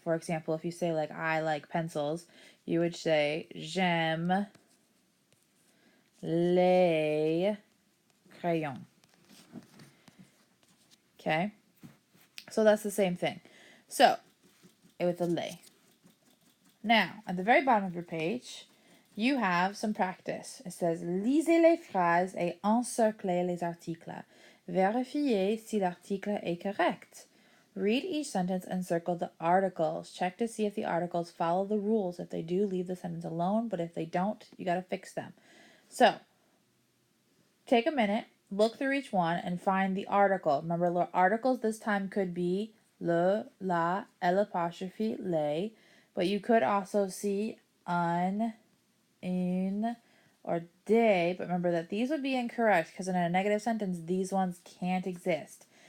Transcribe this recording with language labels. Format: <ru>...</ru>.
<en>For example, if you say like, I like pencils, you would say,</en> <fr>j'aime les crayons.</fr> <en>Okay? So that's the same thing. So, with the les. Now, at the very bottom of your page, you have some practice. It says,</en> <fr>lisez les phrases et encerclez les articles. Vérifiez si l'article est correct.</fr> <en>Read each sentence and circle the articles. Check to see if the articles follow the rules. If they do, leave the sentence alone, but if they don't, you got to fix them. So, take a minute, look through each one, and find the article. Remember, articles this time could be le, la, l apostrophe, les, but you could also see un, une, or des, but remember that these would be incorrect because in a negative sentence, these ones can't exist.</en>